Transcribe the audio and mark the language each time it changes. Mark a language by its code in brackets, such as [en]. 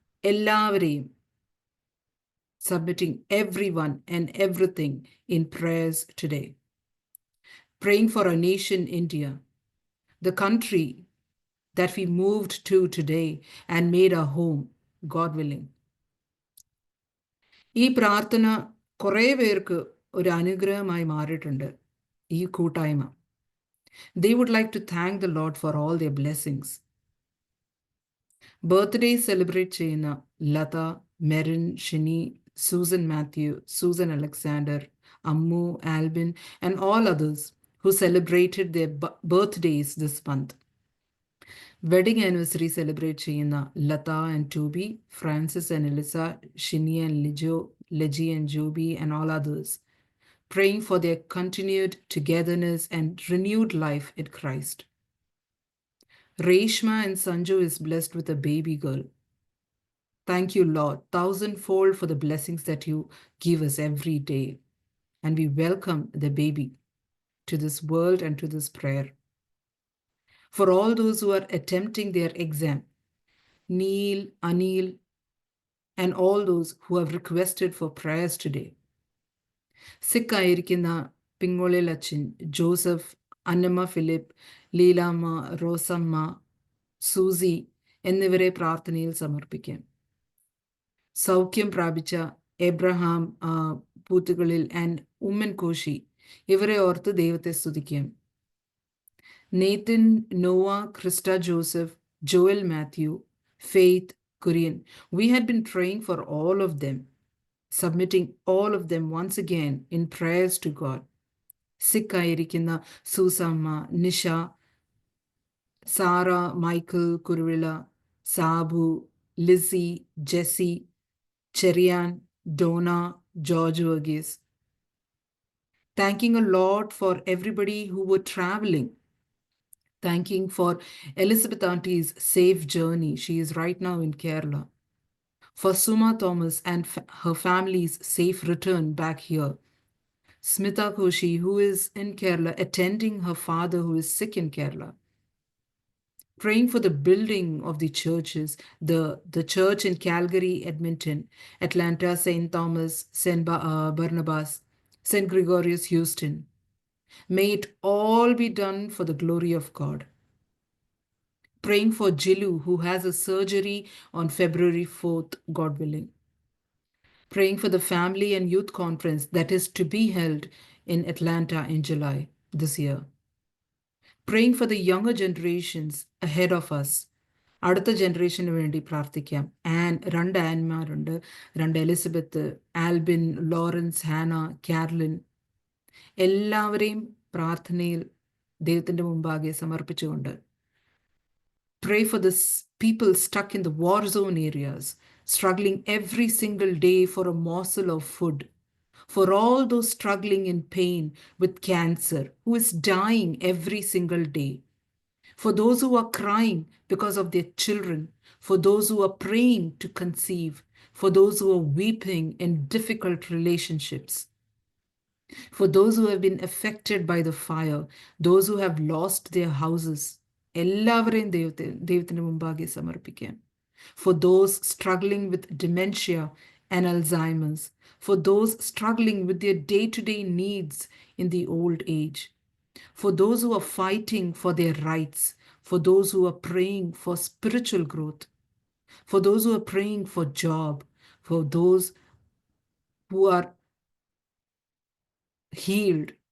[ml] എല്ലാവരെയും [en] submitting everyone and everything in prayers today. Praying for our nation, India, the country that we moved to today and made our home, God willing. [ml] ഈ പ്രാർത്ഥന കുറേ പേർക്ക് ഒരു അനുഗ്രഹമായി മാറിയിട്ടുണ്ട് ഈ കൂട്ടായ്മ. [en] They would like to thank the Lord for all their blessings. Birthday celebrate [ml] ചെയ്യുന്ന [en] Latha, Merin, Shini, Susan Matthew, Susan Alexander, Ammu, Albin, and all others who celebrated their birthdays this month. Wedding anniversary celebrate [ml] ചെയ്യുന്ന [en] Lata and Toby, Francis and Elisa, Shini and Lijo, Leji and Joby, and all others, praying for their continued togetherness and renewed life in Christ. Reshma and Sanju is blessed with a baby girl. Thank you, Lord, thousandfold for the blessings that you give us every day. And we welcome the baby to this world and to this prayer. For all those who are attempting their exam, Neil, Anil, and all those who have requested for prayers today. [ml] Sick ആയിരിക്കുന്ന പിങ്ങോളിൽ അച്ഛൻ, Joseph, Annamma Philip, Leelamma, Rosamma, Susie എന്നിവരെ പ്രാർത്ഥനയിൽ സമർപ്പിക്കാം. സൗഖ്യം പ്രാപിച്ച Abraham പൂത്തുകളിൽ and Oommen Koshy ഇവരെ ഓർത്ത് ദൈവത്തെ സ്തുതിക്കാം. [en] Nathan, Noah, Krista Joseph, Joel Matthew, Faith, Kurian. We had been praying for all of them, submitting all of them once again in prayers to God. [ml] Sick ആയിരിക്കുന്ന Susamma, Nisha, Sara, Michael, Kuruvila, Sabu, Lissy, Jessy, Cherian, Donna, George Varghese. [en] Thanking a lot for everybody who were traveling. Thanking for Elizabeth Auntie's safe journey. She is right now in Kerala. For Suma Thomas and her family's safe return back here. Smita Koshi, who is in Kerala, attending her father who is sick in Kerala. Praying for the building of the churches, the church in Calgary, Edmonton, Atlanta, St. Thomas, St. Barnabas, St. Gregorius, Houston. May it all be done for the glory of God. Praying for Jilu, who has a surgery on February 4th, God willing. Praying for the family and youth conference that is to be held in Atlanta in July this year. Praying for the younger generations ahead of us. [ml] അടുത്ത ജനറേഷന് വേണ്ടി പ്രാർത്ഥിക്കാം. രണ്ട് ആൻമാരുണ്ട്, രണ്ട് Elizabeth, Albin, Lawrence, ഹാന, Carlin. എല്ലാവരെയും പ്രാർത്ഥനയിൽ ദൈവത്തിൻ്റെ മുമ്പാകെ സമർപ്പിച്ചുകൊണ്ട് [en] pray for the people stuck in the war zone areas, struggling every single day for a morsel of food, for all those struggling in pain with cancer, who is dying every single day, for those who are crying because of their children, for those who are praying to conceive, for those who are weeping in difficult relationships, for those who have been affected by the fire, those who have lost their houses. [ml] എല്ലാവരെയും ദൈവത്തിന് മുമ്പാകെ സമർപ്പിക്കാം. [en] For those struggling with dementia and Alzheimer's, for those struggling with their day-to-day needs in the old age, for those who are fighting for their rights, for those who are praying for spiritual growth, for those who are praying for job, for those who are healed.